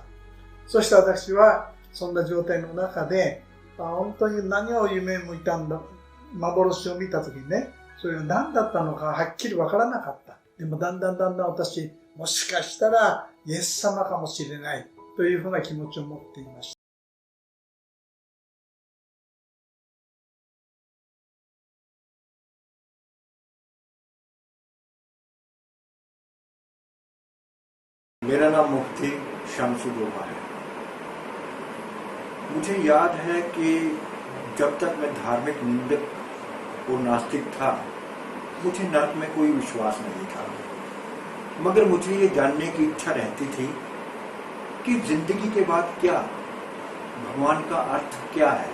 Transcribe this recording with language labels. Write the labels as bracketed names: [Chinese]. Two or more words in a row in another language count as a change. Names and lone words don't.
[Japanese] そして私は、そんな状態の中で、本当に何を夢見たんだ、幻を見た時にね、それが何だったのかはっきりわからなかった。でもだんだん私、もしかしたらイエス様かもしれないというふうな気持ちを持っていました。 [Hindi] मेरा नाम मुफ्ती शमसुद्दोहा है। मुझे याद है कि जब तक मैं धार्मिक निंदक और नास्तिक था, मुझे नर्क में कोई विश्वास नहीं था, मगर मुझे ये जानने की इच्छा रहती थी कि जिंदगी के बाद क्या, भगवान का अर्थ क्या है।